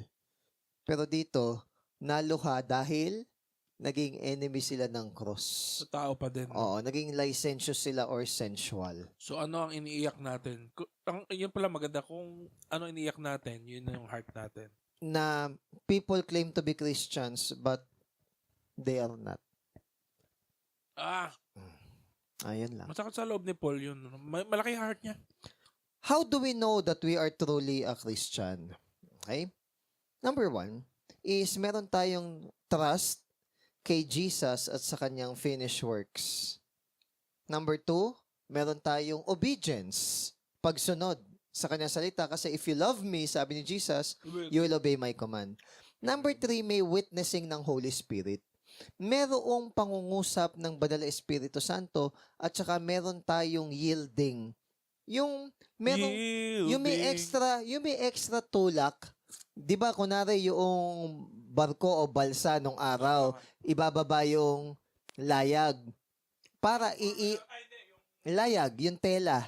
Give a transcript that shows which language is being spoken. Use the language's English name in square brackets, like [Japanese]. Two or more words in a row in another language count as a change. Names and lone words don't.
[Filipino] Pero dito, naluha dahil naging enemy sila ng cross. sa tao pa din. Oo, naging licentious sila [English] or sensual. [Filipino] So ano ang iniiyak natin? Yun pala maganda kung ano iniiyak natin, yun na yung heart natin. [English] Na people claim to be Christians but they are not. [Filipino] Ayan lang. Masakit sa loob ni Paul yun. Malaki yung heart niya. [English] How do we know that we are truly a Christian? Okay? Number 1 is [Filipino] meron tayong trust kay Jesus at sa kanyang [English] finished works. [Filipino] Number 2, meron tayong obedience, pagsunod sa kanyang salita. [English] Kasi if you love me, [Filipino] sabi ni [English] Jesus, you will obey my command. Number 3, [Filipino] may witnessing ng [English] Holy Spirit. [Filipino] Merong pangungusap ng Banal na Espiritu Santo at saka meron tayong yielding. Yung may extra tulak. 'Di ba kunari yung barko o balsa nung araw, ibababa yung layag para layag, yung tela.